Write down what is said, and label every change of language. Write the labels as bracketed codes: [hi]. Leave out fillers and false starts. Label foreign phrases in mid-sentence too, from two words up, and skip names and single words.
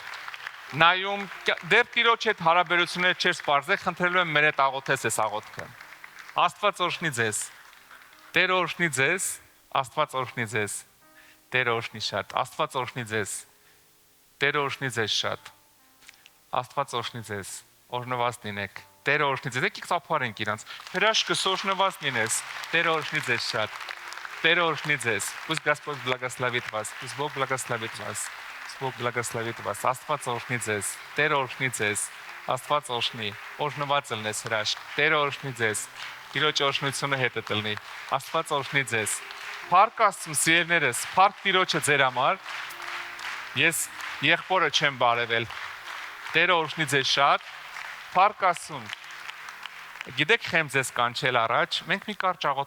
[hy] նայում, դեռ Տիրոջ հետ հարաբերություններ չես բարձր, խնդրելու եմ մեր հետ աղոթես այս աղոթքը։ Աստված օրհնի ձեզ։ Տեր օրհնի ձեզ, Աստված օրհնի ձեզ։ Տեր օրհնի շատ, Աստված օրհնի ձեզ։ Տեր օրհնի ձեզ շատ։ Աստված օրհնի ձեզ։ Օրհնված լինեք։ Տեր օրհնի ձեզ։ Եկեք ծափարենք իրանց։ Հրաշքս օրհնված լինես։ Տեր օրհնի ձեզ շատ։ Տեր օրհնի ձեզ։ [ru] Пусть Господь благословит вас. Пусть Бог благословит вас. Бог благословит вас. [hy] Աստված օրհնի ձեզ։ Տեր օրհնի ձեզ։ Աստված օրհնի։ Օրհնված ելնես հրաշք։ Տեր օրհնի ձեզ։ Տիրոջ օրհնությունը հետդ լինի։ Աստված օրհնի ձեզ։ Փառք Աստծուն, սիրելիներս, փառք Տիրոջը ձեր համար։ Ես եղբորը չեմ բարևել։ Տեր օրհնի ձեզ շատ։ Փառք Աստծուն։ Գիտեք խեմ ձեզ կանչել առաջ, մենք մի կարճ աղոթք